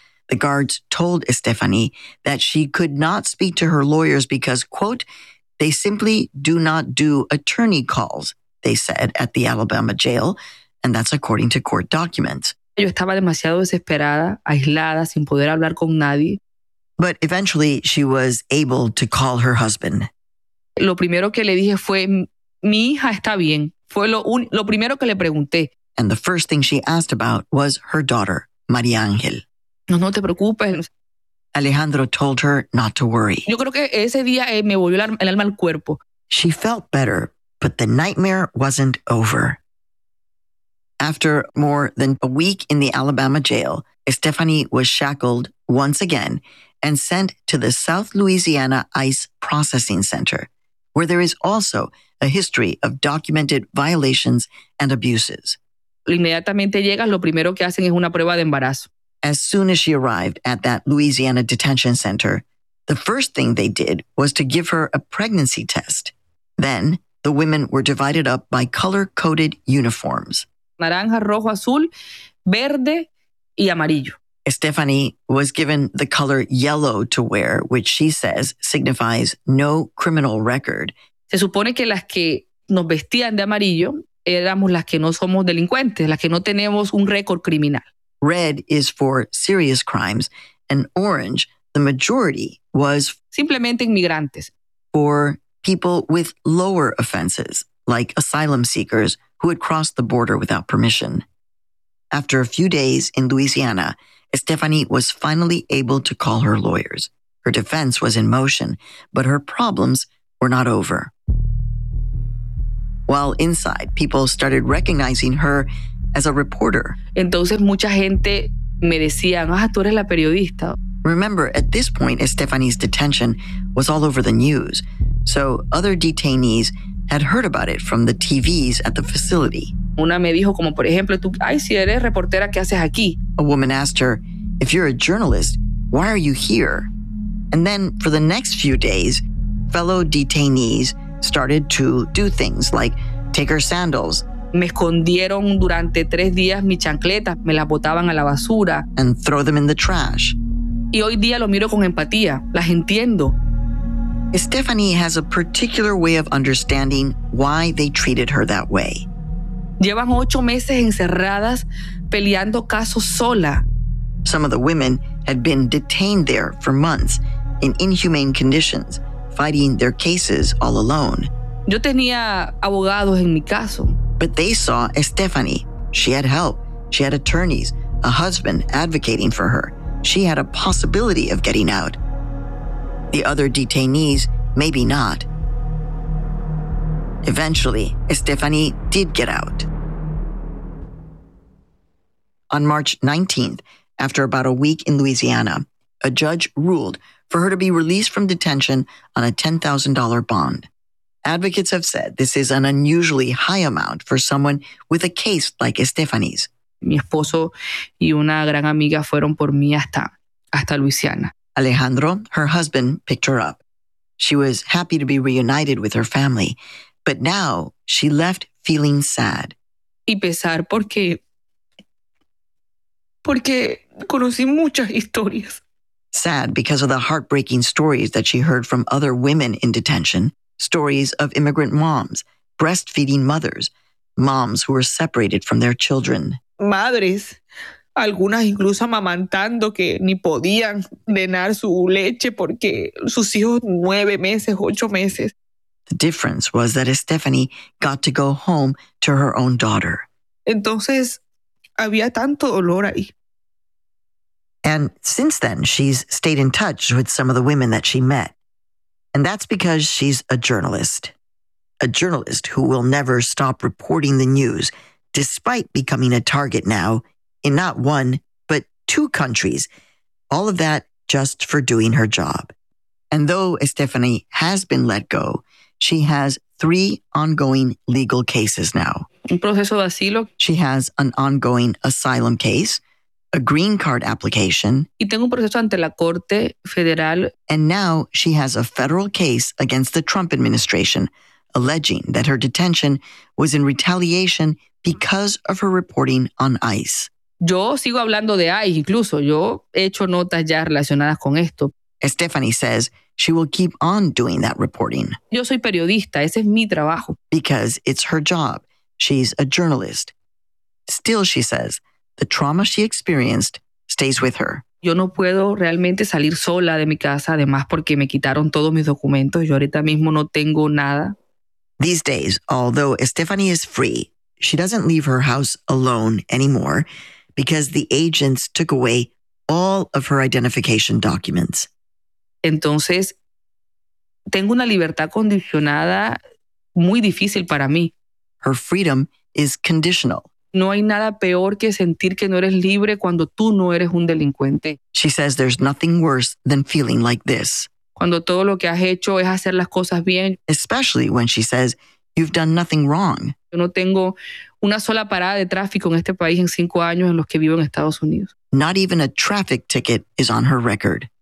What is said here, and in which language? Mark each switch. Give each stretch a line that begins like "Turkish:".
English: The guards told Stephanie that she could not speak to her lawyers because, quote, they simply do not do attorney calls, they said at the Alabama jail, and that's according to court documents.
Spanish: Yo estaba demasiado desesperada, aislada, sin poder hablar con nadie.
English: But eventually, she was able to call her husband.
Spanish: Lo primero que le dije fue, mi hija está bien. Fue lo primero que le pregunté.
English: And the first thing she asked about was her daughter, María Ángel.
Spanish: No te preocupes.
English: Alejandro told her not to worry.
Spanish: Yo creo que ese día me volvió el alma al cuerpo.
English: She felt better, but the nightmare wasn't over. After more than a week in the Alabama jail, Stephanie was shackled once again and sent to the South Louisiana ICE Processing Center, where there is also a history of documented violations and abuses.
Spanish: Inmediatamente llegas, lo primero que hacen es una prueba de embarazo.
English: As soon as she arrived at that Louisiana detention center, the first thing they did was to give her a pregnancy test. Then, the women were divided up by color-coded uniforms.
Spanish: Naranja, rojo, azul, verde y amarillo.
English: Stephanie was given the color yellow to wear, which she says signifies no criminal record.
Spanish: Se supone que las que nos vestían de amarillo éramos las que no somos delincuentes, las que no tenemos un récord criminal.
English: Red is for serious crimes, and orange, the majority, was
Spanish: simplemente inmigrantes.
English: For people with lower offenses, like asylum seekers who had crossed the border without permission. After a few days in Louisiana, Stephanie was finally able to call her lawyers. Her defense was in motion, but her problems were not over. While inside, people started recognizing her as a reporter.
Spanish: Entonces mucha gente me decían, ah, tú eres la periodista.
English: Remember, at this point, Stephanie's detention was all over the news, so other detainees had heard about it from the TVs at the facility.
Spanish: Una me dijo como, por ejemplo, tú, ay, si eres reportera, ¿qué haces aquí?
English: A woman asked her, if you're a journalist, why are you here? And then, for the next few days, fellow detainees started to do things like take her sandals.
Spanish: Me escondieron durante tres días mis chancletas, me las botaban a la basura.
English: And throw them in the trash.
Spanish: Y hoy día lo miro con empatía, las entiendo.
English: Stephanie has a particular way of understanding why they treated her that way.
Spanish: Llevan 8 meses encerradas peleando casos sola.
English: Some of the women had been detained there for months in inhumane conditions, fighting their cases all alone.
Spanish: Yo tenía abogados en mi caso.
English: But they saw Stephanie. She had help. She had attorneys, a husband advocating for her. She had a possibility of getting out. The other detainees, maybe not. Eventually, Stephanie did get out. On March 19th, after about a week in Louisiana, a judge ruled for her to be released from detention on a $10,000 bond. Advocates have said this is an unusually high amount for someone with a case like Stephanie's.
Spanish: Mi esposo y una gran amiga fueron por mí hasta Louisiana.
English: Alejandro, her husband, picked her up. She was happy to be reunited with her family, but now she left feeling sad.
Spanish: Y pesar porque conocí muchas historias.
English: Sad because of the heartbreaking stories that she heard from other women in detention, stories of immigrant moms, breastfeeding mothers, moms who were separated from their children.
Spanish: Madres, algunas incluso amamantando que ni podían drenar su leche porque sus hijos 9 meses, 8 meses.
English: The difference was that Stephanie got to go home to her own daughter.
Spanish: Entonces, había tanto dolor ahí.
English: And since then, she's stayed in touch with some of the women that she met. And that's because she's a journalist. A journalist who will never stop reporting the news, despite becoming a target now in not one, but 2 countries. All of that just for doing her job. And though Stephanie has been let go, she has 3 ongoing legal cases now.
Spanish: Un proceso de asilo.
English: She has an ongoing asylum case, a green card application.
Spanish: Y tengo un proceso ante la Corte Federal.
English: And now she has a federal case against the Trump administration, alleging that her detention was in retaliation because of her reporting on ICE.
Spanish: Yo sigo hablando de ICE, incluso. Yo he hecho notas ya relacionadas con esto.
English: Stephanie says she will keep on doing that reporting.
Spanish: Yo soy periodista. Ese es mi trabajo.
English: Because it's her job. She's a journalist. Still, she says, the trauma she experienced stays with her.
Spanish: Yo no puedo realmente salir sola de mi casa, además porque me quitaron todos mis documentos. Yo ahorita mismo no tengo nada.
English: These days, although Stephanie is free, she doesn't leave her house alone anymore because the agents took away all of her identification documents.
Spanish: Entonces, tengo una libertad condicionada muy difícil para mí.
English: Her freedom is conditional.
Spanish: No hay nada peor que sentir que no eres libre cuando tú no eres un delincuente.
English: She says there's nothing worse than feeling like this.
Spanish: Cuando todo lo que has hecho es hacer las cosas bien.
English: Especially when she says you've done nothing wrong.
Spanish: Yo no tengo una sola parada de tráfico en este país en 5 años en los que vivo en Estados Unidos.
English: Not even a traffic ticket is on her record.